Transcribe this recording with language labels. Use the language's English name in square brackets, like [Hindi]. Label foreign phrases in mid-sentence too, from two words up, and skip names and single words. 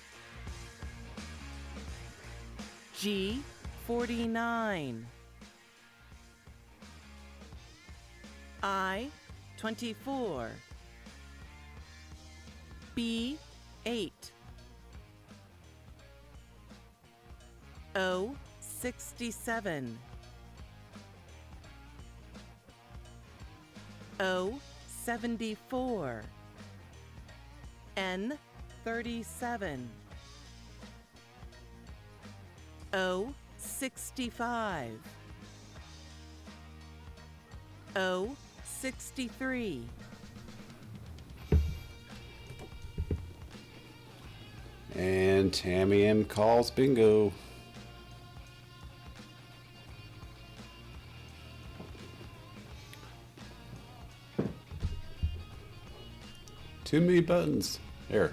[English] G-49, I-24, B-8, O-67, O-74, N-37, O-65, O-63, And Tammy M calls bingo. Too many buttons. Here.